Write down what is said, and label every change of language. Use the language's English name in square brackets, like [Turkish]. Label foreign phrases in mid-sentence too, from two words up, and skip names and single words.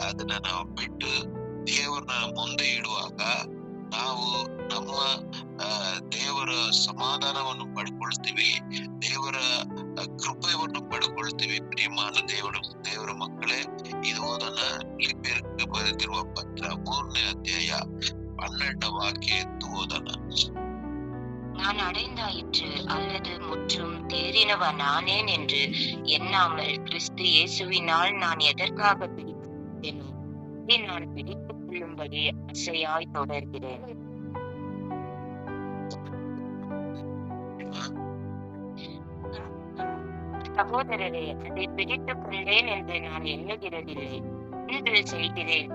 [Kannada] ಅದನ್ನ ನಾವು ಬಿಟ್ಟು ದೇವರನ್ನ ಮುಂದೆ ಇಡುವಾಗ ನಾವು ನಮ್ಮ ದೇವರ ಸಮಾಧಾನವನ್ನು ಪಡ್ಕೊಳ್ತೀವಿ, ದೇವರ ಕೃಪೆಯನ್ನು ಪಡ್ಕೊಳ್ತೀವಿ. ಪ್ರಿಯಮಾನ ದೇವರ ಮಕ್ಕಳೇ, ಇದು ಓದೋಣ. ಫಿಲಿಪ್ಪಿಯರಿಗೆ ಬರೆದಿರುವ ಪತ್ರ 3ನೇ ಅಧ್ಯಾಯ 12ನೇ ವಾಕ್ಯ ಎತ್ತು ಓದೋಣ. [Tamil] நான் அடைந்தாயிற்று அல்லது முற்றும் தேறினவன் நானேன் என்று எண்ணாமல் கிறிஸ்து இயேசுவினால் நான் எதற்காக பிடிப்பேனோ இதை நான் பிடித்துக் கொள்ளும்படி ஆசையாய் தொடர்கிறேன். சகோதரரே, அதை பிடித்துக் கொண்டேன் என்று நான் எண்ணுகிறதில்லை, இன்று செய்கிறேன்.